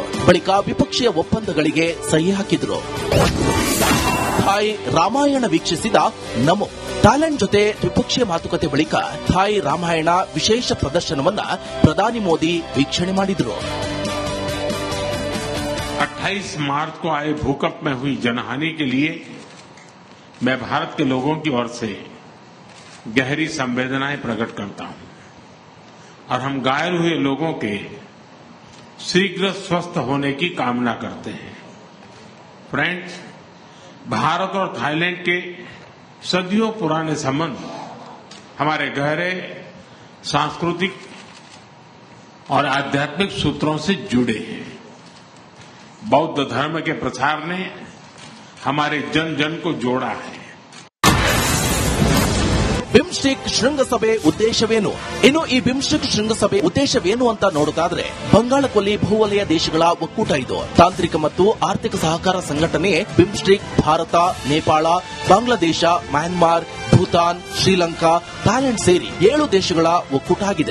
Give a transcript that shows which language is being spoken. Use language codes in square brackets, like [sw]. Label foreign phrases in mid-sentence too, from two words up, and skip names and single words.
[kn] ಬಳಿಕ ವಿಪಕ್ಷೀಯ ಒಪ್ಪಂದಗಳಿಗೆ ಸಹಿ ಹಾಕಿದ್ರು. ಥಾಯ್ ರಾಮಾಯಣ ವೀಕ್ಷಿಸಿದ ನಮೋ ಥಾಯ್ಲೆಂಡ್ ಜೊತೆ ದ್ವಿಪಕ್ಷೀಯ ಮಾತುಕತೆ ಬಳಿಕ ಥಾಯ್ ರಾಮಾಯಣ ವಿಶೇಷ ಪ್ರದರ್ಶನವನ್ನ ಪ್ರಧಾನಿ ಮೋದಿ ವೀಕ್ಷಣೆ ಮಾಡಿದರು. [hi] 28 मार्च को आए भूकंप में हुई जनहानि के लिए मैं भारत के लोगों की ओर से गहरी संवेदनाएं प्रकट करता हूं और हम घायल हुए लोगों के शीघ्र स्वस्थ होने की कामना करते हैं. फ्रेंड्स, भारत और थाईलैंड के सदियों पुराने संबंध हमारे गहरे सांस्कृतिक और आध्यात्मिक सूत्रों से जुड़े हैं। बौद्ध धर्म के प्रसार ने हमारे जन जन को जोड़ा है। [kn] ಬಿಮ್ಸ್ಟೆಕ್ ಶೃಂಗಸಭೆ ಉದ್ದೇಶವೇನು? ಇನ್ನು ಈ ಬಿಮ್ಸ್ಟೆಕ್ ಶೃಂಗಸಭೆ ಉದ್ದೇಶವೇನು ಅಂತ ನೋಡೋದಾದ್ರೆ, ಬಂಗಾಳಕೊಲ್ಲಿ ಬಹುವಲಯ ದೇಶಗಳ ಒಕ್ಕೂಟ ಇದು. ತಾಂತ್ರಿಕ ಮತ್ತು ಆರ್ಥಿಕ ಸಹಕಾರ ಸಂಘಟನೆ ಬಿಮ್ಸ್ಟೆಕ್ ಭಾರತ, ನೇಪಾಳ, ಬಾಂಗ್ಲಾದೇಶ, ಮ್ಯಾನ್ಮಾರ್, ಭೂತಾನ್, ಶ್ರೀಲಂಕಾ, ಥಾಯ್ಲೆಂಡ್ ಸೇರಿ 7 ದೇಶಗಳ ಒಕ್ಕೂಟ ಆಗಿದೆ.